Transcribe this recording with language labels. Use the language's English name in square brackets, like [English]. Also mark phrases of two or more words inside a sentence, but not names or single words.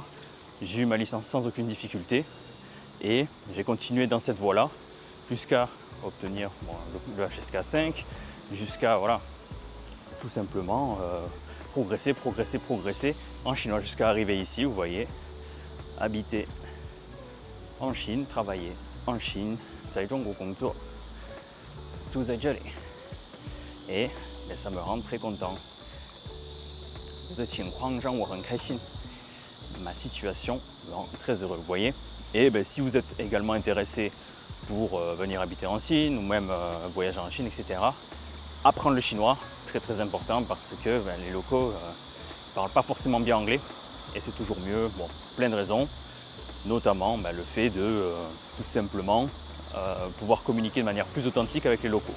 [French] J'ai eu ma licence sans aucune difficulté et j'ai continué dans cette voie-là jusqu'à obtenir le HSK 5, jusqu'à voilà, tout simplement progresser en chinois jusqu'à arriver ici, vous voyez, habiter en Chine, travailler en Chine, [Chinese] 在中国工作，住在这里， [French] et ça me rend très content. [Chinese] 的情况让我很开心. [French] Ma situation me rend très heureux, vous voyez. Et si vous êtes également intéressé pour venir habiter en Chine ou même voyager en Chine, etc., apprendre le chinois, très important parce que les locaux ne parlent pas forcément bien anglais et c'est toujours mieux, bon, plein de raisons, notamment le fait de tout simplement pouvoir communiquer de manière plus authentique avec les locaux.